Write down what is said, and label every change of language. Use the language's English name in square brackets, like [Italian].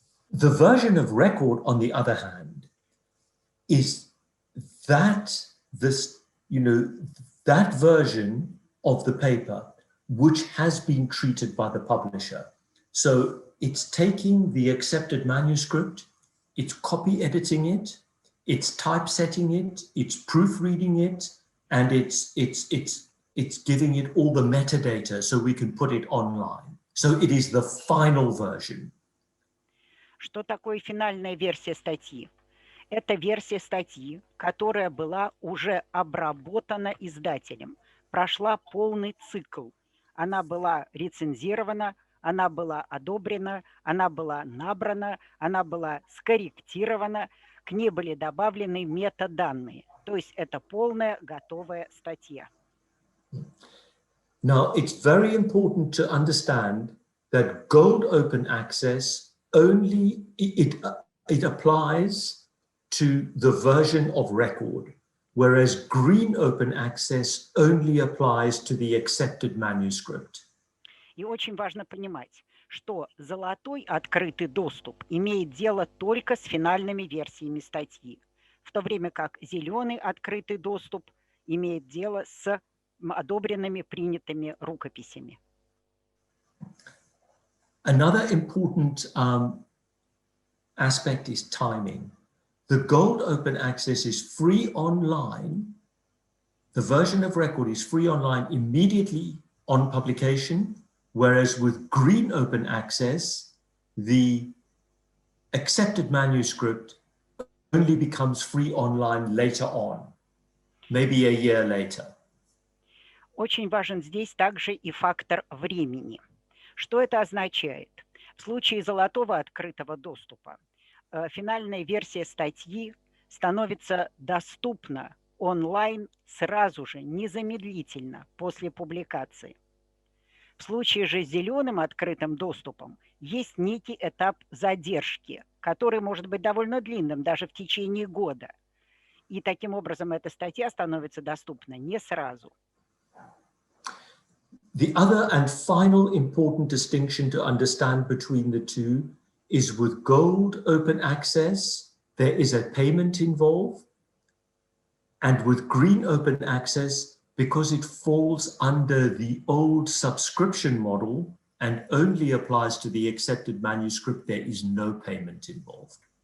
[English] The version of record, on the other hand, is that that version of the paper which has been treated by the publisher. So it's taking the accepted manuscript, it's copy editing it, it's typesetting it, it's proofreading it, and it's giving it all the metadata so we can put it online. So it is the final version. [Russian] Что такое финальная версия статьи? Это версия статьи, которая была уже обработана издателем, прошла полный цикл. Она была рецензирована, она была одобрена, она была набрана, она была скорректирована, к ней были добавлены метаданные. То есть это полная готовая статья. [English] Now, it's very important to understand that gold open access only, it applies to the version of record, whereas green open access only applies to the accepted manuscript. [Russian] И очень важно понимать, что золотой открытый доступ имеет дело только с финальными версиями статьи, в то время как зеленый открытый доступ имеет дело с одобренными, принятыми рукописями. [English] Another important aspect is timing. The gold open access is free online. The version of record is free online immediately on publication, whereas with green open access, the accepted manuscript only becomes free online later on, maybe a year later. [Russian] Очень важен здесь также и фактор времени. Что это означает? В случае золотого открытого доступа финальная версия статьи становится доступна онлайн сразу же, незамедлительно после публикации. В случае же с зеленым открытым доступом есть некий этап задержки, который может быть довольно длинным, даже в течение года. И таким образом эта статья становится доступна не сразу. [English] The other and final important distinction to understand between the two is with gold open access, there is a payment involved. And with green open access, because it falls under the old subscription model and only applies to the accepted manuscript, there is no payment involved.